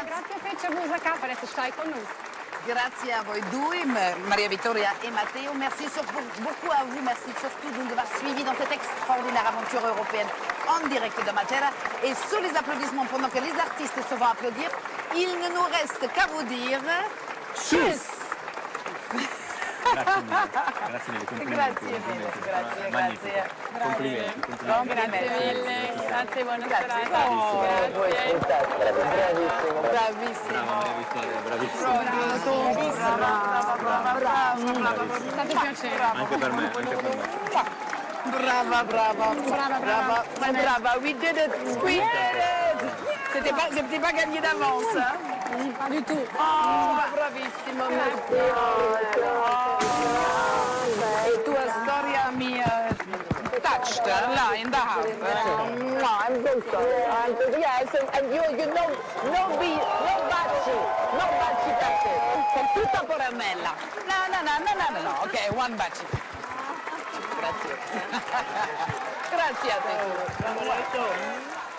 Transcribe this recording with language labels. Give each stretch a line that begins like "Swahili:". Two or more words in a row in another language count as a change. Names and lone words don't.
Italian: Grazie a voi due, Maria Vittoria et Matteo.
French: Merci beaucoup à vous. Merci surtout de nous avoir suivis dans cette extraordinaire aventure européenne en direct de Matera. Et sous les applaudissements, pendant que les artistes se vont applaudir, il ne nous reste qu'à vous dire tchuss.
Italian: Grazie mille, complimenti. Grazie. Complimenti. Grazie mille, grazie, buona serata. Bravissimo. Bravissimo. Brava. È stato un piacere. Anche per me. Brava.
English: We did it. We did it.
French: C'était pas gagné d'avance. Pas du tout.
Italian: Oh, bravissimo. E tua storia mi touched là
English: in the heart. I'm so sorry. Yes, and you know, no baci, that's it.
Italian: Con tutta Poramella. No.
English: Ok, one baci.
Italian: Grazie. Grazie a te.